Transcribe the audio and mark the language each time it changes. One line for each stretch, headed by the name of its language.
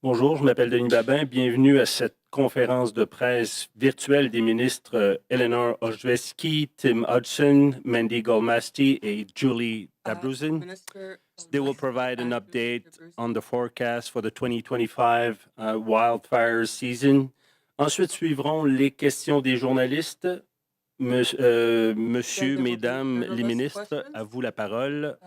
French: Bonjour, je m'appelle Denis Babin. Bienvenue à cette conférence de presse virtuelle des ministres Eleanor Ojveski, Tim Hodgson, Mandy gull-masty et Julie Dabrusin.
English: They will provide an update on the forecast for the 2025 wildfires season.
French: Ensuite suivront les questions des journalistes. Monsieur, mesdames les ministres, à vous la parole.